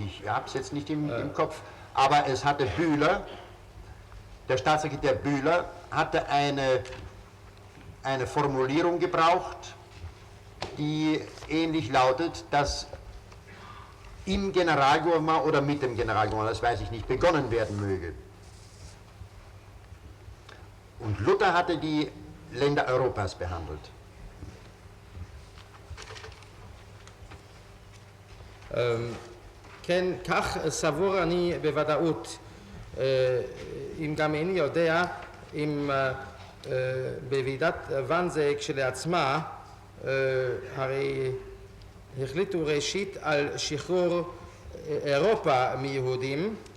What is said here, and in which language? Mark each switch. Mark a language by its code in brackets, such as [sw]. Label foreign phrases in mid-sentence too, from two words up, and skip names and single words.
[de] Ich habe es jetzt nicht im Kopf, aber es hatte Bühler, der Staatssekretär Bühler hatte eine Formulierung gebraucht, die ähnlich lautet, dass im Generalgouvernement oder mit dem Generalgouvernement, das weiß ich nicht, begonnen werden möge. Und Luther hatte die Länder Europas behandelt. [he] כן, כך סבור אני בוודאות, אם גם איני יודע, אם בוועידת ואנזה כשלעצמה, הרי החליטו ראשית על שחרור אירופה מיהודים,